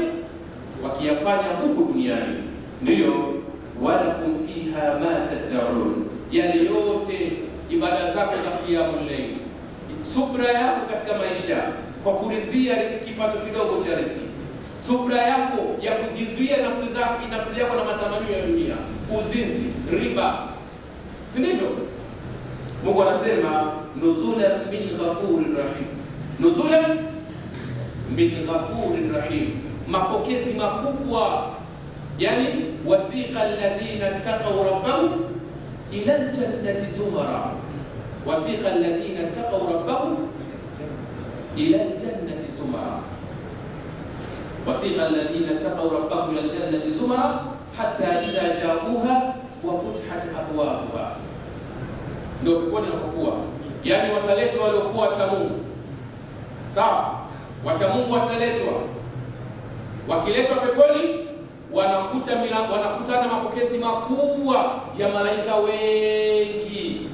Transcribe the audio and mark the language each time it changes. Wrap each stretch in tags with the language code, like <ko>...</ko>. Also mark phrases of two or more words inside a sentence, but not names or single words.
<sw>Wakiyafanya huku duniani. Ndiyo</sw> <ar>ولكم فيها ما تدعون,</ar> <sw>yale yote ibada zako za</sw> <ar>قيام الليل,</ar> <sw>subra yako katika maisha kwa kuridhia kipato kidogo cha riziki, subra yako ya kujizuia nafsi yako na matamanio ya dunia, uzinzi, riba, si ndivyo? Mungu anasema</sw> <ar>نزلا من غفور رحيم. نزلا من غفور رحيم,</ar> <sw>mapokezi makubwa.</sw> <ar>Yani وسيق الذين اتقوا ربهم إلى الجنة زمرا. وسيق الذين اتقوا ربهم إلى الجنة زمرا. وسيق الذين اتقوا ربهم إلى الجنة زمرا حتى إذا جاءوها وفتحت أبوابها.</ar> <sw>Ndio peponi inapokuwa, yani wataletwa waliokuwa wacha Mungu. Sawa? Wacha Mungu wataletwa. Wakiletwa peponi wanakutana mapokezi makubwa ya malaika wengi.</sw>